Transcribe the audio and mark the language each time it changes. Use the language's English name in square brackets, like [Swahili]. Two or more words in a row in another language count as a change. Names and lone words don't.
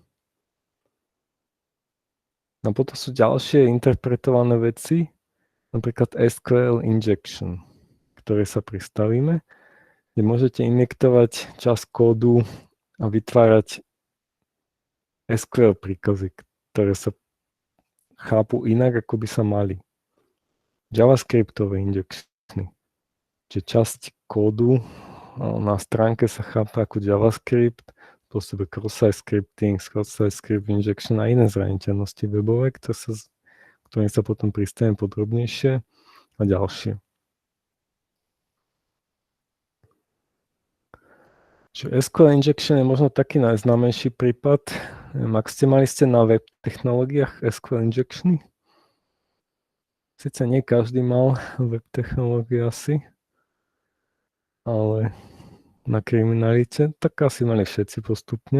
[Slovak] No potom sú ďalšie interpretované veci, napríklad [English] SQL injection, [Slovak] ktoré sa pristavíme, kde môžete injektovať časť kódu a vytvárať SQL príkazy, ktoré sa chápu inak, ako by sa mali. JavaScriptové injectiony. Čiže časť kódu na stránke sa chápe ako JavaScript, spôsobe [English] cross-site scripting, cross-site script injection [Slovak] a iné zraniteľnosti webové, ktorým sa potom pristavím podrobnejšie a ďalšie. Čiže [English] SQL injection [Slovak] je možno taký najznámejší prípad. Ak ste na web technológiách SQL injectiony, sice nie každý mal web technológie asi, ale na kriminalite, tak asi mali všetci postupne.